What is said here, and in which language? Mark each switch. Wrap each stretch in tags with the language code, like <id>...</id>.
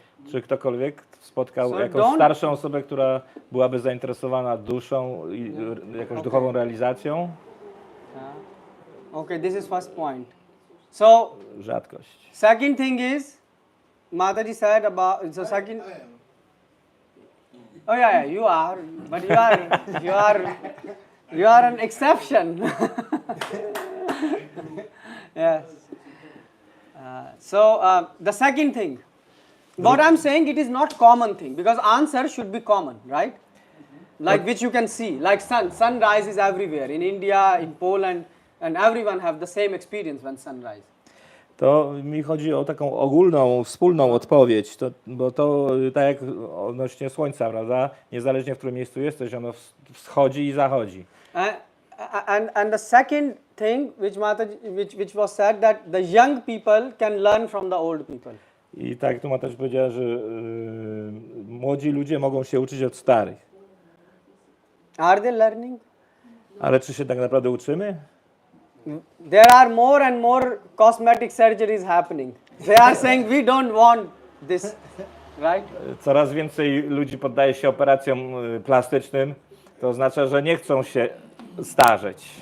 <pl>Czy ktokolwiek spotkał jakąś starszą osobę, która byłaby zainteresowana duszą i jakąś duchową realizacją?</pl> <en>Okay, this is first point. So,</en> <pl>Rzadkość.</pl> <en>second thing is, Mataji said about, so second, oh yeah, you are, but you are You are an exception. Yes. The second thing, what I'm saying, it is not common thing, because answer should be common, right? Like which you can see, like sun rises everywhere, in India, in Poland, and everyone have the same experience when sunrise.</en> <pl>To mi chodzi o taką ogólną, wspólną odpowiedź, bo to tak jak odnośnie słońca, prawda? Niezależnie w którym miejscu jesteś, ono wschodzi i zachodzi.</pl> <en>And the second thing which was said, that the young people can learn from the old people.</en> <pl>I tak tu Mataś powiedziała, że młodzi ludzie mogą się uczyć od starych.</pl> <en>Are they learning?</en> <pl>Ale czy się tak naprawdę uczymy?</pl> <en>There are more and more cosmetic surgeries happening. They are saying we don't want this, right?</en> <pl>Coraz więcej ludzi poddaje się operacjom plastycznym. To oznacza, że nie chcą się starzeć.</pl>